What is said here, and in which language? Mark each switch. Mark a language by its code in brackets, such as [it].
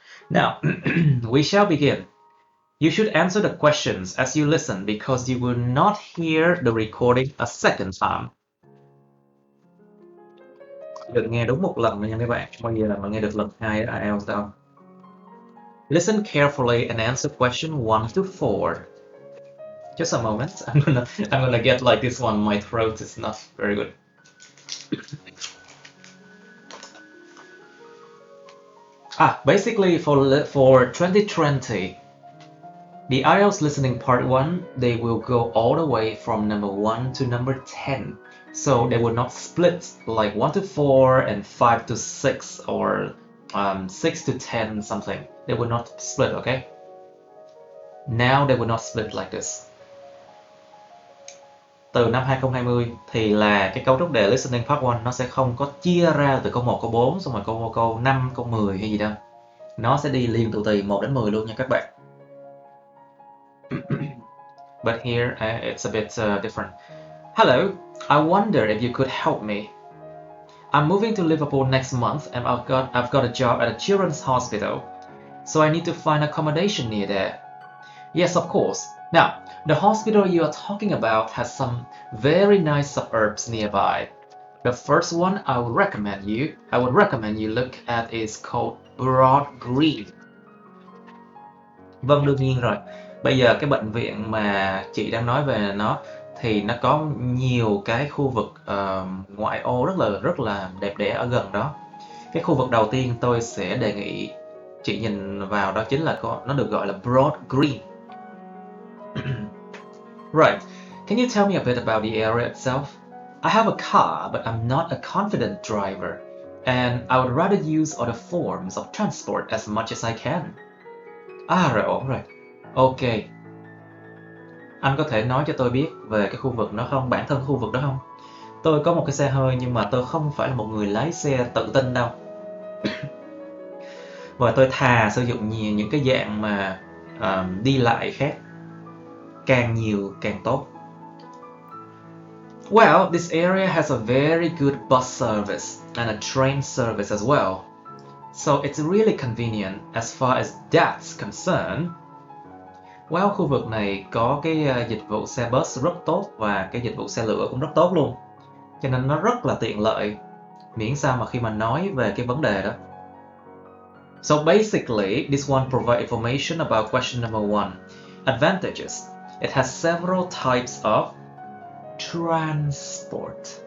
[en] Now, we shall begin. You should answer the questions as you listen because you will not hear the recording a second time. [vi] Được nghe đúng một lần nha các bạn, bao giờ mà nghe được lần hai ở IELTS đâu. [en] Listen carefully and answer question 1 to 4. Just a moment, I'm gonna get like this one. My throat is not very good. Basically for 2020, the IELTS listening part 1, they will go all the way from number 1 to number 10. So they will not split like 1 to 4 and 5 to 6 or 6 to 10 something. They will not split, okay? Now they will not split like this. [vi] Từ năm 2020 thì là cái cấu trúc đề listening part 1 nó sẽ không có chia ra từ câu 1, câu 4 xong rồi câu 5, câu 10 hay gì đâu. Nó sẽ đi liền từ 1 đến 10 luôn nha các bạn. [en] But here it's a bit different. Hello, I wonder if you could help me. I'm moving to Liverpool next month and I've got a job at a children's hospital, so I need to find accommodation near there. Yes, of course. Now, the hospital you are talking about has some very nice suburbs nearby. The first one I would recommend you look at is called Broad Green. [vi] Vâng, đương nhiên rồi. Bây giờ cái bệnh viện mà chị đang nói về nó thì nó có nhiều cái khu vực ngoại ô rất là đẹp đẽ ở gần đó. Cái khu vực đầu tiên tôi sẽ đề nghị chị nhìn vào đó chính là nó được gọi là Broad Green. [en] Right. Can you tell me a bit about the area itself? I have a car, but I'm not a confident driver, and I would rather use other forms of transport as much as I can. [vi] Rồi, ổn rồi. Ok. Anh có thể nói cho tôi biết về cái khu vực đó không? Bản thân khu vực đó không? Tôi có một cái xe hơi nhưng mà tôi không phải là một người lái xe tự tin đâu. Và tôi thà sử dụng những cái dạng mà đi lại khác. Càng nhiều càng tốt. [en] Well, this area has a very good bus service and a train service as well. So it's really convenient as far as that's concerned. [vi] Well, khu vực này có cái dịch vụ xe bus rất tốt và cái dịch vụ xe lửa cũng rất tốt luôn. Cho nên nó rất là tiện lợi, miễn sao mà khi mà nói về cái vấn đề đó. [en] So basically, this one provides information about question number 1. Advantages. It has several types of transport.